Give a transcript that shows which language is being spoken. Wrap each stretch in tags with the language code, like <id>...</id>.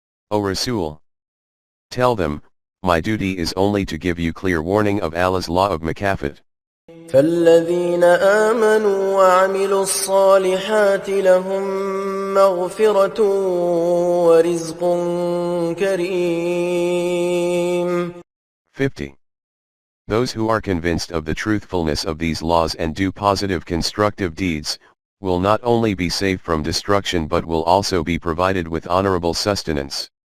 <en>O Rasul, tell them, my duty is only to give you clear warning of Allah's law of Makafat.</en> <ar>فالذين آمنوا وعملوا الصالحات لهم مغفرة ورزق كريم.</ar> <en>50. Those who are convinced of the truthfulness of these laws and do positive constructive deeds, will not only be saved from destruction but will also be provided with honorable sustenance.</en>